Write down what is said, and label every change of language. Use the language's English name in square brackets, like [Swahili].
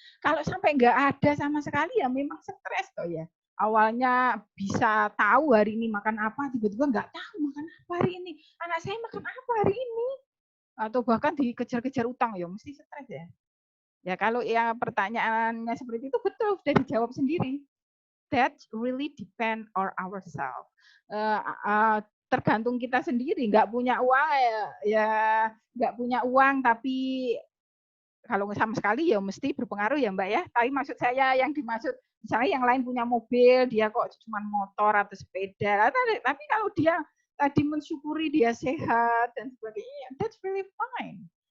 [Indonesian] Kalau sampai nggak ada sama sekali ya memang stres toh ya. Awalnya bisa tahu hari ini makan apa, tiba-tiba nggak tahu makan apa hari ini. Anak saya makan apa hari ini? Atau bahkan dikejar-kejar utang ya mesti stres ya. Ya kalau yang pertanyaannya seperti itu betul sudah dijawab sendiri. [English] That really depend on ourselves. [Indonesian] Tergantung kita sendiri. Nggak punya uang ya nggak punya uang, tapi kalau sama sekali ya mesti berpengaruh ya Mbak ya. Tapi maksud saya yang dimaksud misalnya yang lain punya mobil, dia kok cuma motor atau sepeda. Tapi kalau dia tadi mensyukuri dia sehat dan sebagainya, [English] that's really fine.